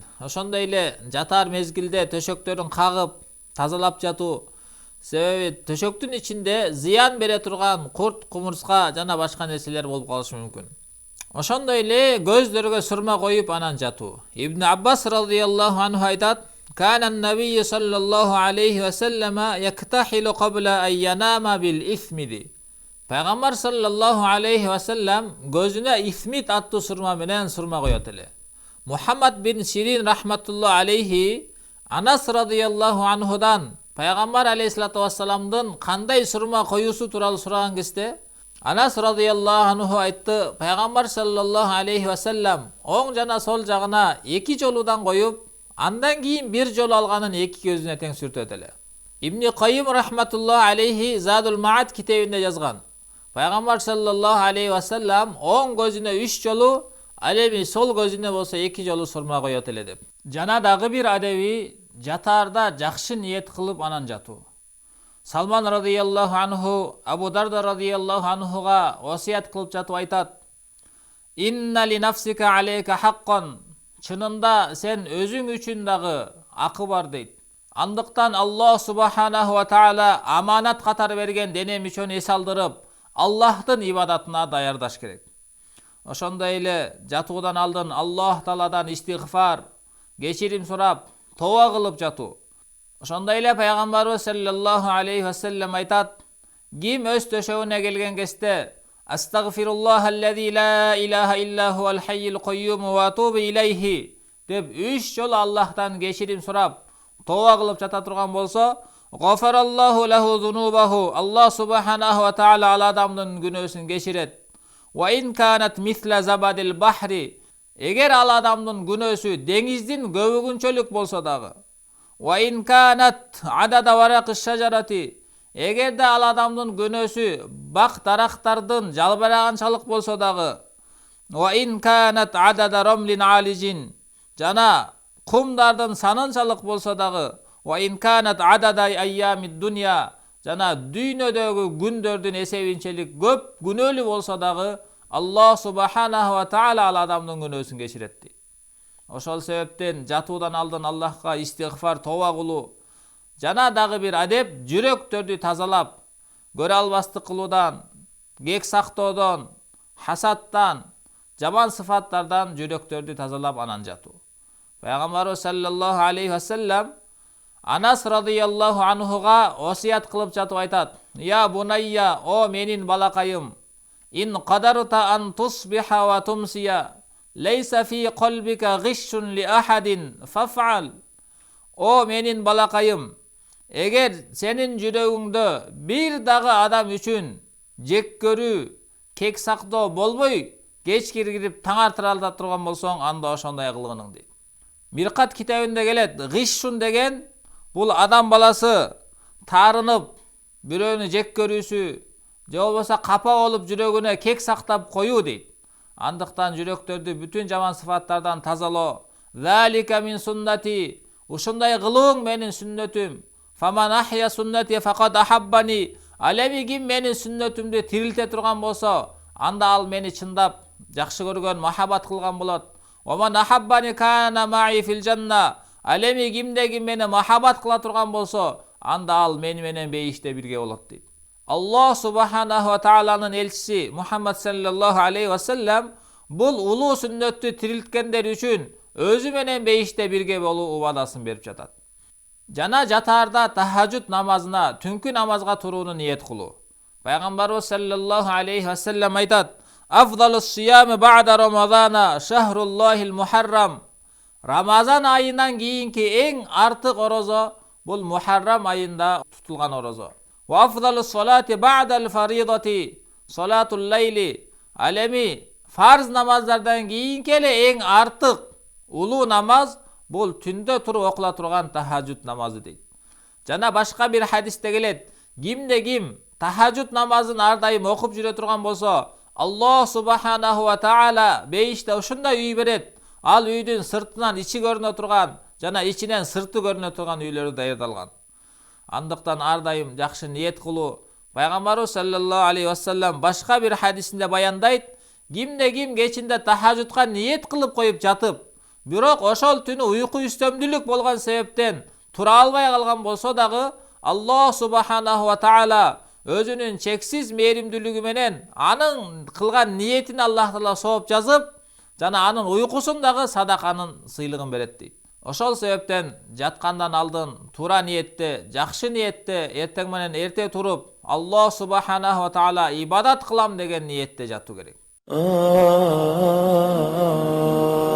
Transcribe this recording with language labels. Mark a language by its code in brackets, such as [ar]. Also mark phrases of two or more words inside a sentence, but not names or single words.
[ky] Ошондой эле жатар мезгилде төшөктөрүн кагып, тазалап жатуу. Себеби төшөктүн ичинде зыян бере турган курт, кумурска жана башка нерселер болуп калышы мүмкүн. Ошондой эле көздөргө сурма коюп анан жатуу. [ar] Ибн Аббас رضي الله عنه айтат: "كان النبي صلى الله عليه وسلم يكتحل قبل أن ينام بالإثمد." [ky] Пайгамбар [ar] صلى الله عليه وسلم [ky] көзүнө исмит аттуу сурма менен сурма коёт эле. Мухаммад бин Сирин [ar] رحمة الله عليه [ky] Анас [ar] رضي الله عنه [ky] Пайгамбар [ar] عليه الصلاة والسلام [ky] кандай сурма коюусу тууралуу сураган кезде, Анас [ar] رضي الله عنه [ky] айтты: Пайгамбар [ar] صلى الله عليه وسلم [ky] оң жана сол жагына 2 жолудан коюп, андан кийин 1 жолу алганын 2 көзүнө тең сүртөт эле. Ибн Кайим [ar] رحمة الله عليه [ky] Задул Маат китебинде жазган: Пайгамбар [ar] صلى الله عليه وسلم [ky] оң көзүнө 3 жолу, ал эми сол көзүнө болсо 2 жолу сурма коёт эле деп. Жана дагы бир адеби жатаарда жакшы ниет кылып анан жатуу. Салман [ar] رضي الله عنه [ky] Абу Дарда [ar] رضي الله عنه [ky] осият кылып жатып айтат: [ar] "إن لنفسك عليك حقا." [ky] Чынында сен өзүң үчүн дагы акы бар дейт. Андыктан Аллах [ar] سبحانه وتعالى [ky] аманат катары берген дене мүчөнү эс алдырып, Аллахтын ибадатына даярдаш керек. Ошондой эле жатуудан алдын Аллах Тааладан истигфар, кечирим сурап, тооба кылып жатуу. Ошондой эле Пайгамбарыбыз [ar] صلى الله عليه وسلم [ky] айтат: "Ким өз төшөгүнө келген кезде [ar] أستغفر الله الذي لا إله إلا هو الحي القيوم وأتوب إليه" [ky] деп 3 жолу Аллахтан кечирим сурап, тооба кылып жата турган болсо, [ar] غفر الله له ذنوبه, [ky] Аллах [ar] سبحانه وتعالى [ky] ал адамдын күнөөсүн кечирет. [ar] وإن كانت مثل زبد البحر, [ky] эгер ал адамдын күнөөсү деңиздин көбүгүнчөлүк болсо дагы. [ar] وإن كانت عدد ورق الشجر, [ky] эгерде ал адамдын күнөөсү бак дарактардын жалбыраганчалык болсо дагы. [ar] وإن كانت عدد رمل عالج, [ky] жана кумдардын санынчалык болсо дагы. [ar] وإن كانت عدد أيام الدنيا, [ky] жана дүйнөдөгү күндөрдүн эсебинчелик көп күнөөлүү болсо дагы, Аллах [ar] سبحانه وتعالى [ky] ал адамдын күнөөсүн кечирет дейт. Ошол себептен жатуудан алдын Аллахка истигфар, тооба кылуу, жана дагы бир адеп жүрөктөрдү тазалап, көрө албастык кылуудан, кек сактоодон, хасаттан, жаман сыфаттардан жүрөктөрдү тазалап анан жатуу. Пайгамбарыбыз [ar] صلى الله عليه وسلم [ky] Анас [ar] رضي الله عنه [ky] осият кылып жатып айтат: [ar] "يا بني, [ky] о менин балакайым, [ar] إن قدرت أن تصبح وتمسي ليس في قلبك غش لأحد فافعل." [ky] О менин балакайым, эгер сенин жүрөгүңдө бир дагы адам үчүн жек көрүү, кек сактоо болбой, кеч киргирип таңартыра ала турган болсоң, анда ошондой кылгының дейт. Миркат китебинде келет, гишшун деген бул адам баласы таарынып, бирөөнү жек көрүүсү, же болбосо капа болуп жүрөгүнө кек сактап коюу дейт. Андыктан жүрөктөрдү бүтүн жаман сыфаттардан тазалоо. [ar] ذلك من سنتي, [ky] ушундай кылууң менин сүннөтүм. [ar] فمن أحيا سنتي فقد أحبني, [ky] ал эми ким менин сүннөтүмдү тирилте турган болсо, анда ал мени чындап жакшы көргөн, махаббат кылган болот. [ar] ومن أحبني كان معي في الجنة, [ky] ал эми кимде ким мени махаббат кыла турган болсо, анда ал мени менен бейиште бирге болот дейт. Аллах [ar] سبحانه وتعالى [ky] элчиси Мухаммад [ar] صلى الله عليه وسلم [ky] бул улуу сүннөттү тирилткендер үчүн өзү менен бейиште бирге болуу убадасын берип жатат. Жана жатаарда тахажжуд намазына, түнкү намазга турууну ниет кылуу. [ar] Пайгамбарыбыз صلى الله عليه وسلم айтат: "أفضل الصيام بعد رمضان شهر الله المحرم." [ky] Рамазан айынан кийинки эң артык орозо бул Мухаррам айында тутулган орозо. [ar] وأفضل الصلاة بعد الفريضة صلاة الليل. [ky] Ал эми фарз намаздардан кийинки эле эң артык улуу намаз бул түндө туруп окула турган тахажжуд намазы дейт. Жана башка бир хадисте келет, кимде ким тахажжуд намазын ар дайым окуп жүрө турган болсо, Аллах [ar] سبحانه وتعالى [ky] бейиште ушундай үй берет. Ал үйдүн сыртынан ичи көрүнө турган жана ичинен сырты көрүнө турган үйлөрү даярдалган. Андыктан ар дайым жакшы ниет кылуу. Пайгамбарыбыз [ar] صلى الله عليه وسلم [ky] башка бир хадисинде баяндайт, кимде ким кечинде тахажжудка ниет кылып коюп жатып, бирок ошол түнү уйку үстөмдүүлүк болгон себептен тура албай калган болсо дагы, Аллах [ar] سبحانه وتعالى [ky] өзүнүн чексиз мээримдүүлүгү менен анын кылган ниетин Аллах таала сооп жазып, жана анын уйкусун дагы садаканын сыйлыгын берет дейт. Ошол себептен жаткандан алдын туура ниетте, жакшы ниетте эртең менен эрте туруп, Аллах [ar] سبحانه وتعالى [ky] ибадат кылам деген ниетте жатуу керек.